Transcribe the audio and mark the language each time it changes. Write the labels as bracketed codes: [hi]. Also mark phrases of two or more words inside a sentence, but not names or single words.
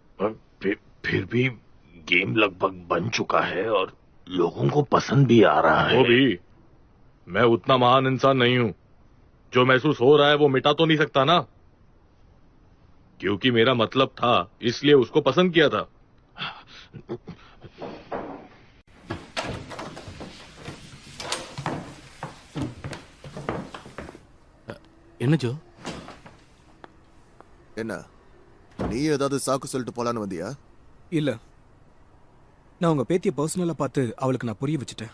[hi] फिर भी गेम लगभग बन चुका है और लोगों को पसंद भी आ रहा है। वो भी, मैं उतना महान इंसान नहीं हूं। जो महसूस हो रहा है वो मिटा तो नहीं सकता ना, क्योंकि मेरा मतलब था इसलिए उसको पसंद किया था। [ta] என்ன ஜோ? என்ன, நீ ஏதாவது சாக்கு சொல்லிட்டு போலான்னு வந்தியா? இல்ல, நான் உங்க பேத்திய பர்சனலா பார்த்து அவளுக்கு நான் புரிய வச்சுட்டேன்.